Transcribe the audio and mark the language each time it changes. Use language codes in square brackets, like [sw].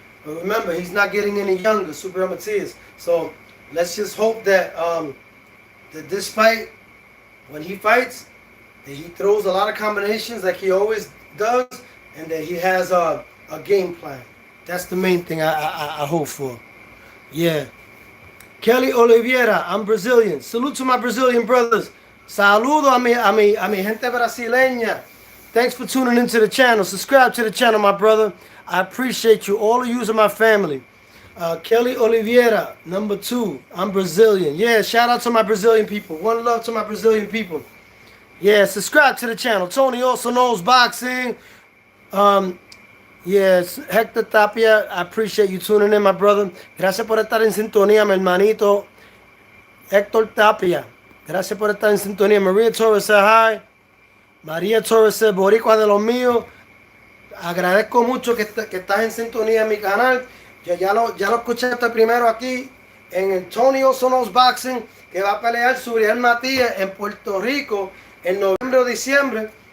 [en] But remember, he's not getting any younger, Subriel Matias. So let's just hope that that this fight, when he fights, that he throws a lot of combinations like he always does, and that he has a game plan. That's the main thing I hope for. Yeah. Kelly Oliveira, I'm Brazilian. Salute to my Brazilian brothers. [es] Saludo a mi gente brasileña. [en] Thanks for tuning into the channel. Subscribe to the channel, my brother. I appreciate you. All of you are my family. Kelly Oliveira, number 2. I'm Brazilian. Yeah, shout out to my Brazilian people. One love to my Brazilian people. Yeah, subscribe to the channel. Tony also knows boxing. Yes, Hector Tapia, I appreciate you tuning in, my brother. [es] Gracias por estar en sintonía, mi hermanito. Hector Tapia, gracias por estar en sintonía. [en] Maria Torres said hi. María Torres said, [es] Boricua de los míos. Agradezco mucho que estás en sintonía en mi canal. Ya lo escuchaste primero aquí en el Tony Also Knows Boxing, que va a pelear Subriel Matias en Puerto Rico en noviembre o diciembre.